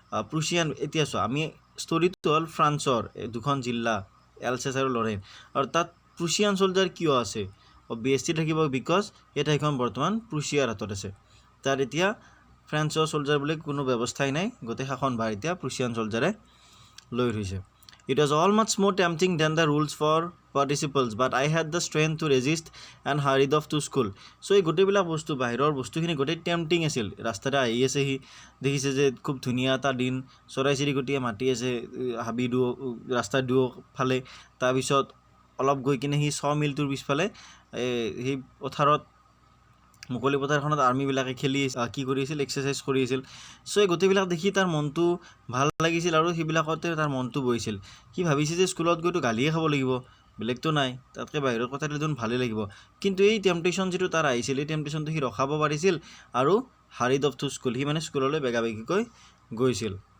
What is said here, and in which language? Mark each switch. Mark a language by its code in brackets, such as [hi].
[as] Prussian, এতিয়া চোৱা, আমি ষ্টৰিটো হ'ল ফ্ৰান্সৰ দুখন জিলা, এলছেছ আৰু লৰেইন, আৰু তাত প্ৰুছিয়ান চলজাৰ কিয় আছে? অবভিয়াছলি থাকিব, বিকজ এই ঠাইখন বৰ্তমান প্ৰুছিয়াৰ হাতত আছে। তাত এতিয়া ফ্ৰেঞ্চৰ চলজাৰ বুলি কোনো ব্যৱস্থাই নাই, গোটেই শাসনভাৰ এতিয়া প্ৰুছিয়ান চলজাৰে লৈ থৈছে। [en] It was all much more tempting than the rules for participles, but I had the strength to resist and hurried off to school. [as] So এই গোটেইবিলাক বস্তু, বাহিৰৰ বস্তুখিনি গোটেই টেম্পটিং আছিল। ৰাস্তাতে আহি আছে, সি দেখিছে যে খুব ধুনীয়া এটা দিন, চৰাই চিৰিকটিয়ে মাতি আছে হাবি ৰাস্তাৰ দুয়োফালে। তাৰপিছত অলপ গৈ কিনে সি চ মিলটোৰ পিছফালে সেই পথাৰত মুকলি পথাৰখনত আৰ্মিবিলাকে খেলি কি কৰি আছিল এক্সাৰচাইজ কৰি আছিল চ' এই গোটেইবিলাক দেখি তাৰ মনটো ভাল লাগিছিল আৰু সেইবিলাকতে তাৰ মনটো বহিছিল সি ভাবিছে যে স্কুলত গৈতো গালিয়ে খাব লাগিব বেলেগতো নাই তাতকৈ বাহিৰৰ কথা দেখোন ভালেই লাগিব কিন্তু এই টেম্পটেশ্যন যিটো তাৰ আহিছিল এই টেম্পটেশ্যনটো সি ৰখাব পাৰিছিল আৰু [en] hurried off to school [as] সি মানে স্কুললৈ বেগাবেগিকৈ গৈছিল